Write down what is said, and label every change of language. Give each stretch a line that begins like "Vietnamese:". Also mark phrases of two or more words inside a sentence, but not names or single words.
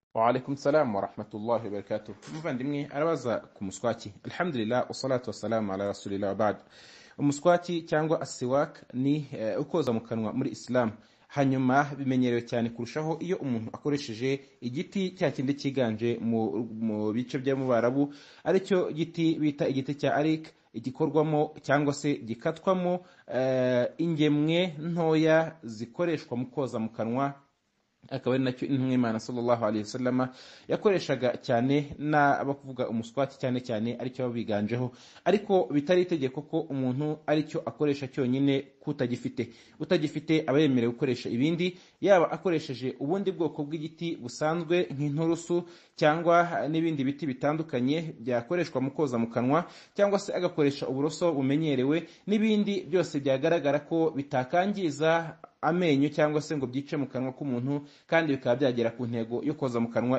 Arabic: وعليكم السلام ورحمة الله وبركاته.
Kinyarwanda: Muvandimwe arabaza ku muswaki.
Arabic: الحمد لله والصلاة والسلام على رسول الله وبعد.
Kinyarwanda: Umuswaki cyangwa asiwak ni ukoza mu kanwa muri Islam. Hanyuma bimenyerewe cyane kurushaho iyo umuntu akoresheje igiti cya kindi kiganje mu bice bya mu Barabu, aricyo giti bita igiti cya arik, igikorwamo cyangwa se gikatwamo ingemwe ntoya zikoreshwa mu koza mu kanwa. Akaba ari nacyo intumwa y'Imana
Arabic: صلى الله عليه وسلم
Kinyarwanda: yakoreshaga cyane n'abakuvuga umuswaki cyane aricyo babiganjeho, ariko bitari itegeko ko umuntu aricyo akoresha cyonyine utagifite aba yemerewe gukoresha ibindi, yaba akoresheje ubundi bwoko bw'igiti busanzwe nk'inturusu cyangwa n'ibindi biti bitandukanye byakoreshwa mu koza mu kanwa, cyangwa se agakoresha uburoso bumenyerewe n'ibindi byose byagaragara ko bitakangiza amenyo cyangwa se ngo byice mu kanwa k'umuntu kandi bikaba byagera ku ntego yo koza mu kanwa.